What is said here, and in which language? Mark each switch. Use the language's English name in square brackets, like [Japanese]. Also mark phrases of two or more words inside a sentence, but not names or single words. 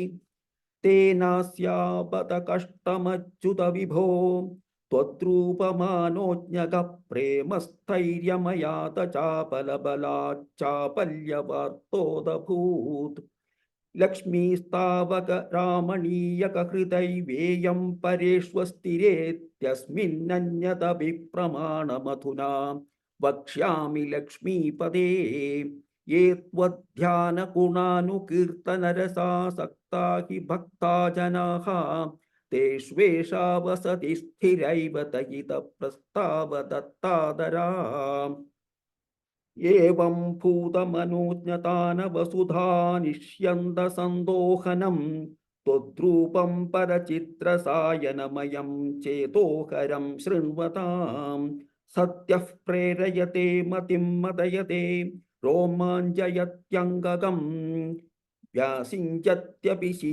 [Sanskrit] തേനാസ്യാപത കഷ്ടമച്യുത വിഭോ ത്വദ്രൂപമാനോജ്ഞക പ്രേമസ്ഥൈര്യമയാത ചാപലബലാച്ചാപല്യവാർത്തോദഭൂത്. ലക്ഷ്മീസ്താവക രാമണീയക ഹൃദൈവേയം പരേഷ്വസ്ഥിരേത്യസ്മിന്നന്യതപി പ്രമാണമധുനാ വക്ഷ്യാമി ലക്ഷ്മീപദേ. ये त्वध्यानगुणानुकीर्तनरसासक्ता हि भक्ता जनाः तेष्वेषा वसति स्थिरैव दयितप्रस्तावदत्तादरा एवं भूतमनोज्ञतानवसुधा निष्यन्दसन्दोहनम् त्वद्रूपं परचित्रसायनमयं चेतोहरं शृण्वताम् सत्यः प्रेरयते मतिं मदयते रोमाञ्चयत्यङ्गगम् व्यासिञ्चत्यपि